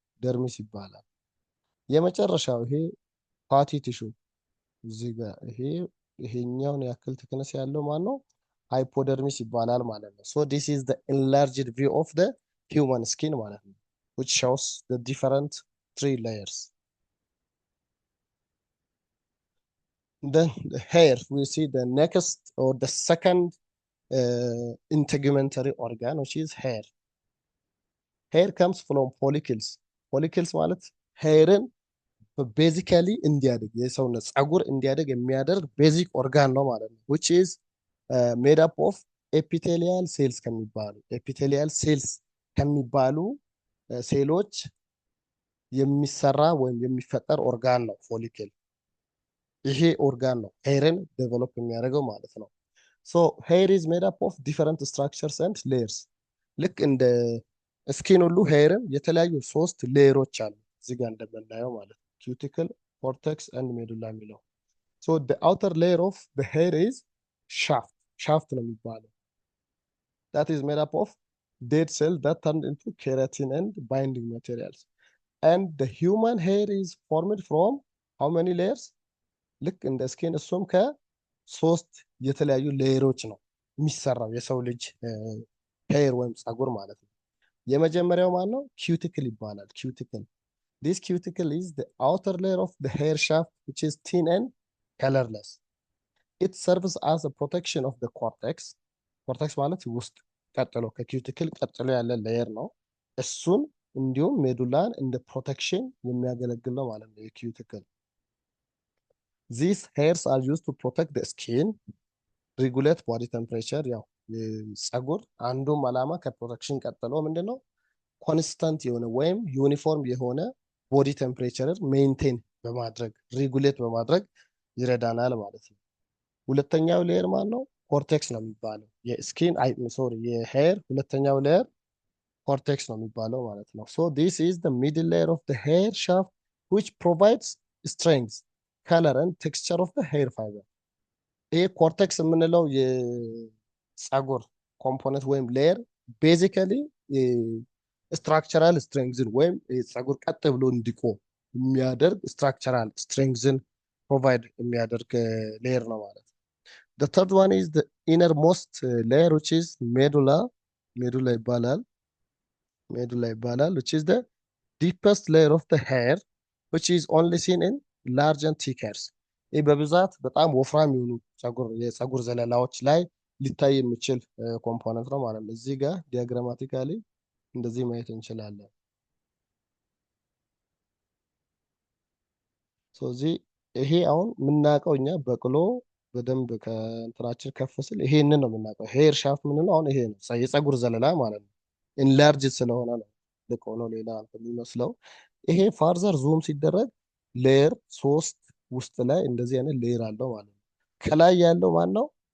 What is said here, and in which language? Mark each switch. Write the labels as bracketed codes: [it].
[am] ደርሚስ ይባላል። የመጨረሻው ይሄ ፋቲ ቲሹ እዚህ ጋር ይሄኛውን ያክል ቲክነስ ያለው ማን ነው? ሃይፖደርሚስ ይባላል ማለት ነው። [en] ሶ ዲስ ኢዝ ዘ ኢንላርጅድ ቪው ኦፍ ዘ ሂውማን ስኪን ማለት ነው which shows the different three layers. Then the hair, we see the next or the second integumentary organ, which is hair. Hair comes from follicles. [am] Follicles ማለት ሄርን ቤዚካሊ እንዲያድግ የሰውነት ጸጉር እንዲያድግ የሚያደርግ ቤዚክ ኦርጋን ነው ማለት ነው [en] which is made up of epithelial cells [am] ከሚባሉ epithelial cells ከሚባሉ ሴሎች የሚሰራ ወይም የሚፈጠር ኦርጋን ነው ፎሊክል። ይሄ ኦርጋን ነው ሄርን ዴቨሎፕ የሚያደርገው ማለት ነው። [en] ሶ ሄር ኢዝ ሜድ አፕ ኦፍ ዲፈረንት ስትራክቸርስ ኤንድ ሌየርስ። [am] ልክ እንደ ስኪን ሁሉ ሄርም የተለያዩ 3 ሌየሮች አሉ እዚህ ጋር እንደምናየው ማለት ነው። ኪዩቲክል፣ ኮርቴክስ ኤንድ ሜዱላ የሚለው ሶ [en] the outer layer of the hair is shaft [am] ነው የሚባለው [en] that is made up of dead cells that turned into keratin and binding materials. And the human hair is formed from how many layers? [am] ልክ እንደ ስኪን እሱም ከ3 የተለያዩ ሌየሮች ነው የሚሰራው የሰው ልጅ ሄር ወይም ጸጉር ማለት ነው። የመጀመሪያው ማን ነው? ኪዩቲክል ይባላል። [en] ኪዩቲክል this cuticle is the outer layer of the hair shaft which is thin and colorless. It serves as a protection of the cortex. [am] cortex ማለት ውስጥ ቀጥሎ ከኪዩቲክል ቀጥሎ ያለ ሌየር ነው። እሱን እንዲሁም ሜዱላን እንደ ፕሮቴክሽን የሚያገለግል ነው ማለት ነው የኪዩቲክል። [en] These hairs are used to protect the skin, regulate body temperature። [am] ያው ጸጉር አንዱም ዓላማ ከፕሮቴክሽን ቀጥሎ ምንድነው? ኮንስታንት የሆነ ወይም ዩኒፎርም የሆነ ቦዲ ቴምፕሬቸር ሜንቴን በማድረግ ሬጉሌት በማድረግ ይረዳናል ማለት ነው። ሁለተኛው ሌየር ማን ነው? ኮርቴክስ ነው የሚባለው። የስኪን የሄር ሁለተኛው ሌየር ኮርቴክስ ነው የሚባለው ማለት ነው። [en] ሶ this is the middle layer of the hair shaft which provides strength, color and texture of the hair fiber. [am] ይሄ ኮርቴክስ የምንለው የጸጉር ኮምፖነንት ወይም ሌየር ቤዚካሊ ስትራክቸራል ስትሬንግዝን ወይም ጸጉር ቀጥ ብሎ እንዲቆም የሚያደርግ ስትራክቸራል ስትሬንግዝን ፕሮቫይድ የሚያደርግ ሌየር ነው ማለት ነው። [en] The third one is the innermost layer which is medulla. medulla ይባላል which is the deepest layer of the hair which is only seen in large and thick hairs. [am] ይህ በብዛት በጣም ወፍራም የሆኑ የጸጉር ዘለላዎች ላይ ሊታይ የሚችል ኮምፖነንት ነው ማለት ነው። እዚህ ጋር ዲያግራማቲካሊ እንደዚህ ማየት እንችላለን። ስለዚህ ይሄ አሁን የምናውቀው እኛ በቅሎ በደንብ ከእንትናችን ከፍ ስል ይሄንን ነው የምናውቀው። ሄር ሻፍት ምንለው አሁን ይሄ ነው የጸጉር ዘለላ ማለት ነው። ኢንላርጅ ስለሆነ ነው ልክ ሆኖ ሌላ የሚመስለው። ይሄ ፋርዘር ዙም ሲደረግ ሌየር 3 ውስጥ ላይ እንደዚህ አይነት ሌየር አለው ማለት ነው። ከላይ ያለው ማን ነው?